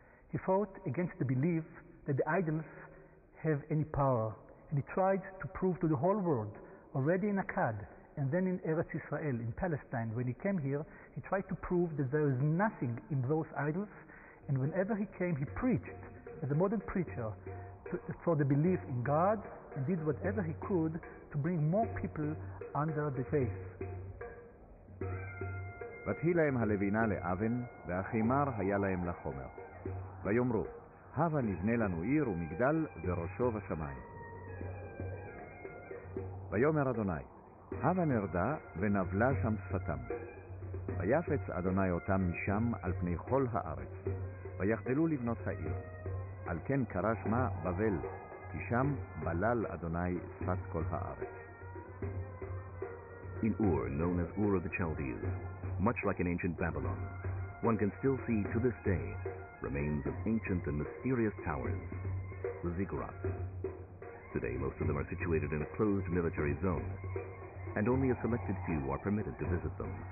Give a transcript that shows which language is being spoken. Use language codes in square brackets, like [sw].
[en] He fought against the belief that the idols have any power, and he tried to prove to the whole world, already in Akkad, and then in Eretz Israel, in Palestine, when he came here, he tried to prove that there is nothing in those idols, and whenever he came, he preached, as a modern preacher, for the belief in God, and did whatever he could to bring more people under the faith. [he] ותהי להם הלבינה לאבן, והחימר היה להם לחומר. ויאמרו, הבה נבנה לנו עיר ומגדל וראשו בשמיים. ויאמר אדוני, הבה נרדה ונבלה שם שפתם. ויפץ אדוני אותם משם על פני כל הארץ, ויחדלו לבנות העיר. על כן קרא שמה בבל, כי שם בלל אדוני שפת כל הארץ. [en] In Ur, known as Ur of the Chaldees, much like in ancient Babylon, one can still see to this day remains of ancient and mysterious towers, the ziggurats. Today, most of them are situated in a closed military zone, and only a selected few are permitted to visit them.